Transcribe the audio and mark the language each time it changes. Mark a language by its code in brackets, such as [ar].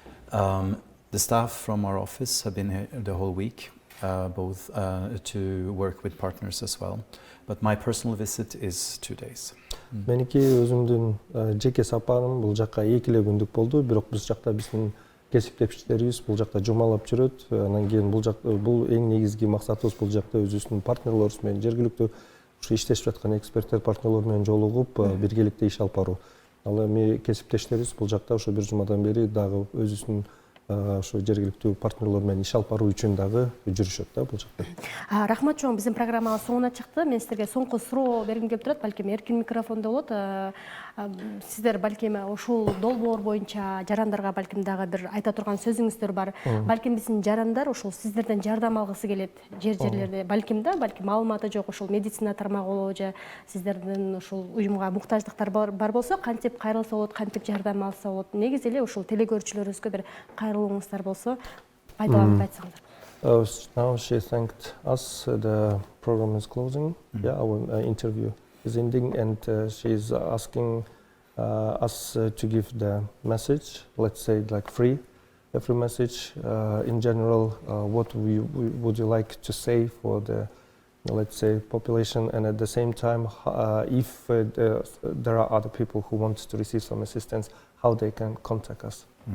[en] The staff from our office have been here the whole week, both to work with partners as well. But my personal visit is 2 days. [ky] Меники өзүмдүн жеке сапарым бул жакка 2 күндүк болду, бирок бул жакта биздин кесиптештерибиз бул жакта жумалап жүрөт. Анан кийин бул эң негизги максатыбыз бул жакта өзүбүздүн партнерлорубуз менен жергиликтүү ушу иштешип жаткан эксперттер партнерлор менен жолугуп биргеликте иш алып баруу. Ал эми кесиптештерибиз бул жакта ошо бир жумадан бери дагы өзүбүздүн ошо жергиликтүү партнерлор менен иш алып баруу үчүн дагы жүрүшөт да бул жакта. Рахмат чоң, биздин программабыз соңуна чыкты. Мен сиздерге соңку суроо бергим келип турат. Балким эркин микрофондо болот. Сиздер балким ушул долбоор боюнча жарандарга балким дагы бир айта турган сөзүңүздөр бар. Балким биздин жарандар ушул сиздерден жардам алгысы келет жерлерде. Балким маалыматы жок ушул медицина тармагы болобу же сиздердин ушул уюмга муктаждыктар бар болсо, кантип кайрылса болот, кантип жардам алса болот. Негизи эле ушул телекөрүүчүлөрүбүзгө бир кайрылууңуздар болсо, пайдаланып айтсаңыздар. [en] Now she thanked us. The program is closing. Our interview is ending, and she's asking us to give the message. Let's say like free message. In general, what would you like to say for the, let's say, population, and at the same time, if there are other people who want to receive some assistance, how they can contact us.